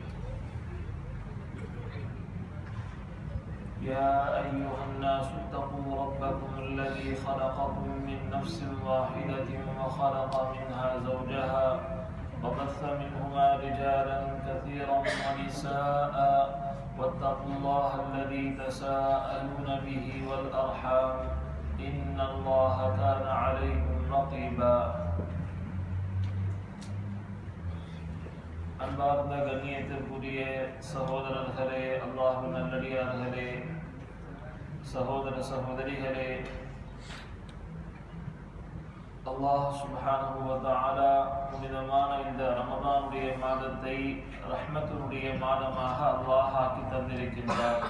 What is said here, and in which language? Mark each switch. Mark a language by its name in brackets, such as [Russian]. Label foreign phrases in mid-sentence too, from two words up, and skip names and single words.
[Arabic] يا أيها الناس اتقوا ربكم الذي خلقكم من نفس واحدة وخلق منها زوجها وبث منهما رجالا كثيرا ونساء واتقوا الله الذي تساءلون به والأرحام إن الله كان عليكم رقيبا. [Tamil] அன்பார்ந்த கண்ணியத்திற்குரிய சகோதரர்களே, அல்லாஹ்வின் நல்லடியார்களே, சகோதர சகோதரிகளே, [Arabic] الله سبحانه وتعالى [Tamil] புனிதமான இந்த ரமதானுடைய மாதத்தை ரஹ்மத்துடைய மாதமாக அல்லாஹ் ஆக்கி தந்திருக்கின்றார்.